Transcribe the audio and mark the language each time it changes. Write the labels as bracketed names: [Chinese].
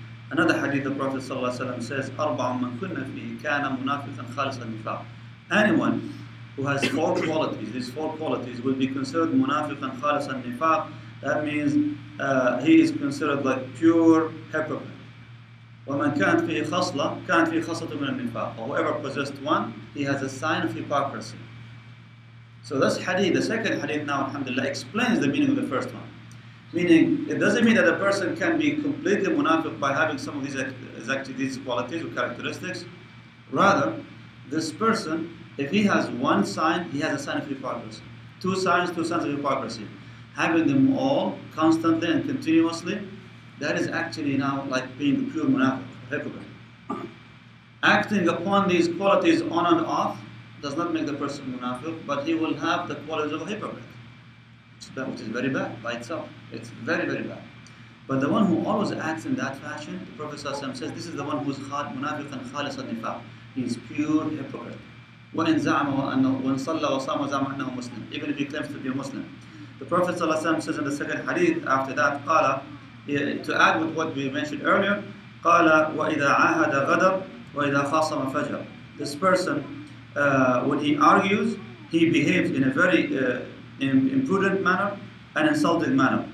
[English] Another hadith, the Prophet ﷺ says, [Arabic] أربع من كنا فيه كان منافقا خالص النفاق. [English] Anyone who has four qualities, these four qualities will be considered [Arabic] munafiqan khalis al-nifaq. [English] That means he is considered like pure hypocrite. [Arabic] وَمَنْ كَانَتْ فِيهِ خَصْلَةٌ كَانَتْ فِيهِ خَصْلَةٌ مِنَ النِّفَاقِ. [English] Or whoever possessed one, he has a sign of hypocrisy. So this hadith, the second hadith now, alhamdulillah, explains the meaning of the first one. Meaning, it doesn't mean that a person can be completely munafiq by having some of these qualities or characteristics. Rather, this person, if he has one sign, he has a sign of hypocrisy. Two signs of hypocrisy. Having them all constantly and continuously, that is actually now like being a pure munafiq, hypocrite. Acting upon these qualities on and off does not make the person munafiq, but he will have the qualities of a hypocrite, which is very bad by itself. It's very, very bad. But the one who always acts in that fashion, the Prophet ﷺ says, this is the one who's munafiqan khalis al-nifaq. He's pure hypocrite. [Arabic] وَإِنْ زَعْمَ وَإِنْ صَلَّى وَصَامَ وَزَعْمَ أَنَّهُ Muslim. [English] Even if he claims to be a Muslim. The Prophet ﷺ says in the second hadith after that, قال, to add with what we mentioned earlier, [Arabic] قال وَإِذَا عَاهَدَ غَدَرْ وَإِذَا خَاصَمَ فَجَرْ. [English] This person, when he argues, he behaves in a very imprudent manner and insulting manner.